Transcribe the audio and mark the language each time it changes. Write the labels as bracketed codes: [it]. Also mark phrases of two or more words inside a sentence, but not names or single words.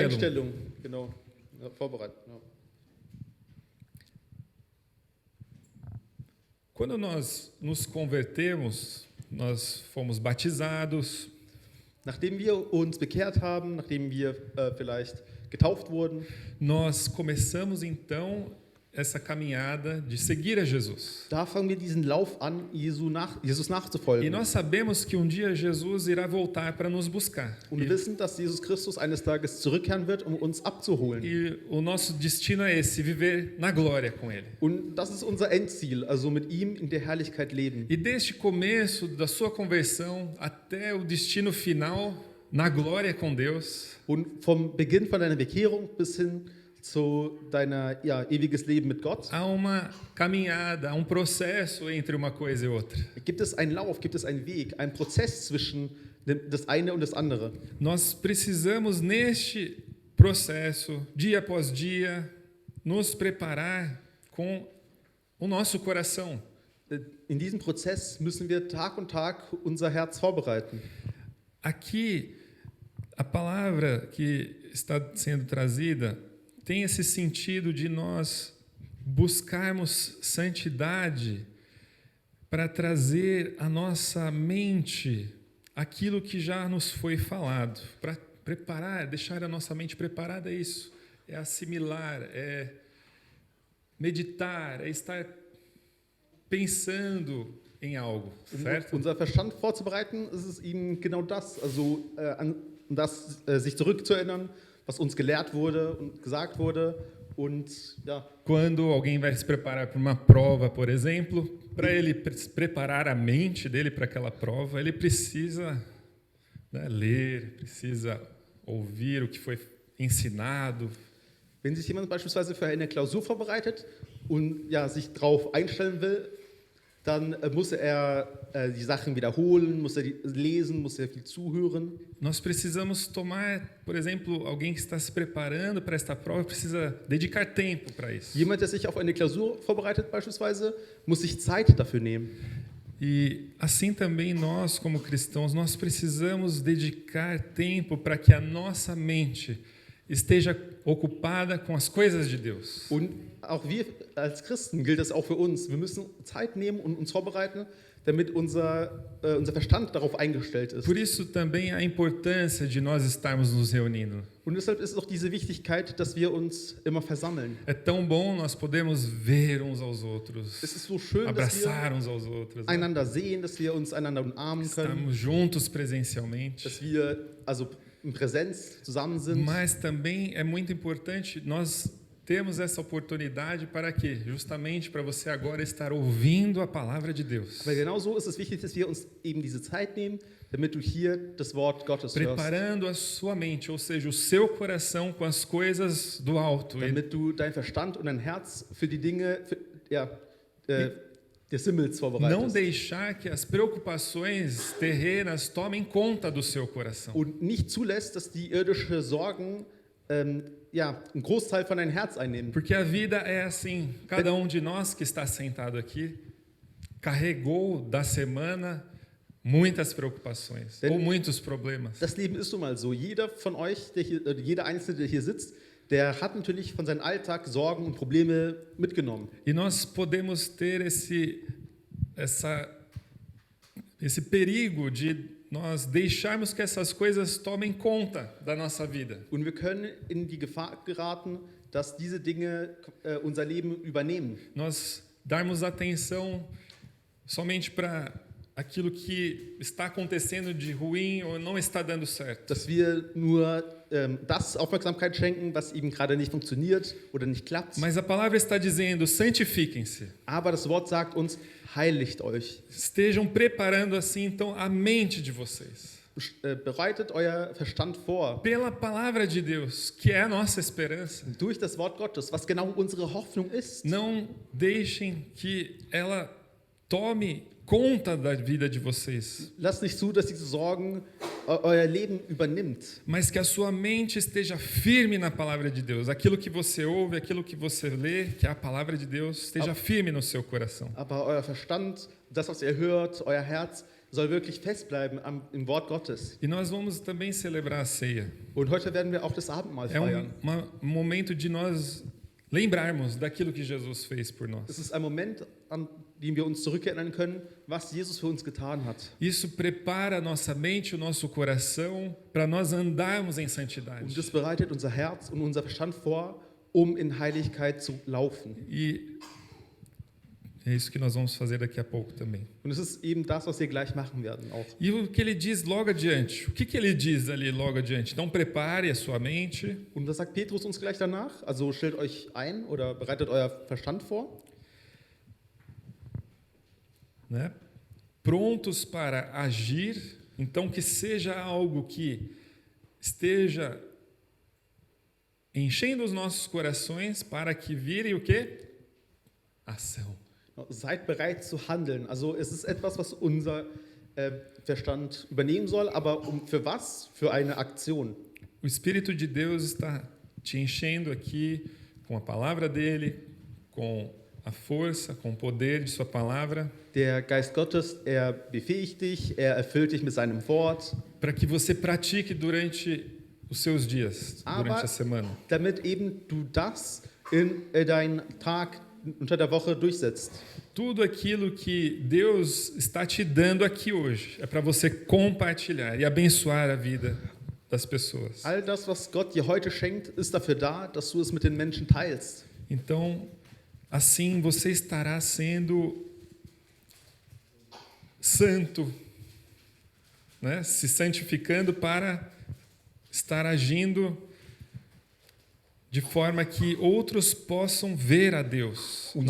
[de] Einstellung, genau, ja, vorbereiten. Ja. [pt] Quando nós nos convertemos, nós fomos batizados, [de] Nachdem wir uns bekehrt haben, nachdem wir vielleicht getauft wurden, [pt] nós começamos então essa caminhada de seguir a Jesus. [de] da fangen wir diesen Lauf an, Jesus [pt] E [de] nachzufolgen. [pt] nós sabemos que um dia Jesus irá voltar para nos buscar. [de] Und wir wissen, dass Jesus Christus eines Tages zurückkehren wird, um uns abzuholen. [pt] E o nosso destino é esse, viver na glória com Ele. [de] Und das ist unser Endziel, also mit ihm in der Herrlichkeit leben. [pt] E desde o começo da sua conversão até o destino final, na glória com Deus, [de] Und vom Beginn von deiner Bekehrung bis hin zu deiner ewiges Leben mit Gott, [pt] há uma caminhada, há um processo entre uma coisa e outra. [de] gibt es einen Lauf, gibt es einen Weg, einen Prozess zwischen das eine und das andere. [pt] Nós precisamos, neste processo, dia após dia, nos preparar com o nosso coração. [de] In diesem Prozess müssen wir Tag und Tag unser Herz vorbereiten. [pt] Aqui, a palavra que está sendo trazida tem esse sentido de nós buscarmos santidade para trazer à nossa mente aquilo que já nos foi falado, para preparar, deixar a nossa mente preparada a isso, é assimilar, é meditar, é estar pensando em algo, certo? [de] Unser Verstand vorzubereiten, ist es ihm genau das, also an das sich zurückzuerinnern, was uns gelehrt wurde und gesagt wurde. Und ja, [pt] Quando alguém vai se preparar para uma prova, por exemplo, para ele preparar a mente dele para aquela prova, ele precisa, né, ler, precisa ouvir o que foi ensinado. [de] wenn sich jemand beispielsweise für eine Klausur vorbereitet und ja, sich darauf einstellen will, dann muss er die Sachen wiederholen, muss er lesen, muss er viel zuhören. [pt] Nós precisamos tomar, por exemplo, alguém que está se preparando para esta prova precisa dedicar tempo para isso. [de] Jemand, der sich auf eine Klausur vorbereitet beispielsweise, muss sich Zeit dafür nehmen. [pt] E assim também nós, como cristãos, nós precisamos dedicar tempo para que a nossa mente esteja ocupada com as coisas de Deus. [de] Und auch wir als Christen gilt das auch für uns. Wir müssen Zeit nehmen und uns vorbereiten, damit unser Verstand darauf eingestellt ist. [pt] Por isso também a importância de nós estarmos nos reunindo. [de] Und deshalb ist es auch diese Wichtigkeit, dass wir uns immer versammeln. [pt] É tão bom nós podemos ver uns aos outros, [de] Es ist so schön, dass wir [pt] abraçar uns aos outros, né? [de] einander sehen, dass wir uns einander umarmen können, [pt] Estarmos juntos presencialmente. [de] dass wir also in Präsenz zusammen sind. [pt] Mas também é muito importante nós termos essa oportunidade para quê? Justamente para você agora estar ouvindo a palavra de Deus. [de] Weil genau so ist es wichtig, dass wir uns eben diese Zeit nehmen, damit du hier das Wort Gottes hörst. [pt] Preparando a sua mente, ou seja, o seu coração com as coisas do alto. [de] Damit du dein Verstand und dein Herz für die Dinge des Himmels [pt] Não [de] vorbereitest. [pt] deixar que as preocupações terrenas tomem conta do seu coração. [de] Und nicht zulässt, dass die irdischen Sorgen einen Großteil von deinem Herz einnehmen. [pt] Porque a vida é assim. Cada de nós que está sentado aqui carregou da semana muitas preocupações ou muitos problemas. [de] Das Leben ist nun mal so. Jeder von euch, jeder Einzelne, der hier sitzt, der hat natürlich von seinem Alltag Sorgen und Probleme mitgenommen. [pt] E nós podemos ter esse perigo de nós deixarmos que essas coisas tomem conta da nossa vida. [de] Und wir können in die Gefahr geraten, dass diese Dinge unser Leben übernehmen. [pt] Nós darmos atenção somente para aquilo que está acontecendo de ruim ou não está dando certo. [de] Dass wir nur das Aufmerksamkeit schenken, was eben gerade nicht funktioniert oder nicht klappt. [pt] Mas a palavra está dizendo: santifiquem-se. [de] Aber das Wort sagt uns, heiligt euch. [pt] Estejam preparando assim então a mente de vocês. [de] Bereitet euer Verstand vor. [pt] Pela palavra de Deus, que é a nossa esperança. [de] Durch das Wort Gottes, was genau unsere Hoffnung ist. [pt] Não deixem que ela tome conta da vida de vocês. [de] Lasst nicht zu, dass diese Sorgen euer Leben übernimmt. [pt] Mas que a sua mente esteja firme na palavra de Deus. Aquilo que você ouve, aquilo que você lê, que é a palavra de Deus, esteja firme no seu coração. [de] Aber euer Verstand, das, was ihr hört, euer Herz, soll wirklich festbleiben im Wort Gottes. [pt] E nós vamos também celebrar a ceia. [de] Und heute werden wir auch das Abendmahl [pt] É [de] feiern. [pt] Momento de nós lembrarmos daquilo que Jesus fez por nós. [de] Es ist ein Moment, an dem wir uns zurückerinnern können, was Jesus für uns getan hat. [pt] Isso prepara a nossa mente, o nosso coração para nós andarmos em [de] Und [pt] santidade. [de] das bereitet unser Herz und unser Verstand vor, um in Heiligkeit zu laufen. [pt] E é isso que nós vamos fazer daqui a pouco também. [de] Und es ist eben das, was wir gleich machen werden auch. [pt] E o que ele diz logo adiante? O que ele diz ali logo adiante? Então prepare a sua mente. [de] Und was sagt Petrus uns gleich danach? Also stellt euch ein oder bereitet euer Verstand vor. [pt] Né? Prontos para agir, então que seja algo que esteja enchendo os nossos corações para que vire o quê? Ação. [de] Seid bereit zu handeln. Also es ist etwas, was unser Verstand übernehmen soll, aber für was? Für eine Aktion. [pt] O Espírito de Deus está te enchendo aqui com a palavra dele, com a força, com o poder de sua palavra. [de] Der Geist Gottes, befähigt dich, erfüllt dich mit seinem Wort. [pt] Para que você pratique durante os seus dias, durante a semana. [de] Damit eben du das in deinen Tag unter der Woche durchsetzt. [pt] Tudo aquilo que Deus está te dando aqui hoje é para você compartilhar e abençoar a vida das pessoas. [de] All das, was Gott dir heute schenkt, ist dafür da, dass du es mit den Menschen teilst. [pt] Então, assim você estará sendo santo, né? Se santificando para estar agindo de forma que outros possam ver a Deus na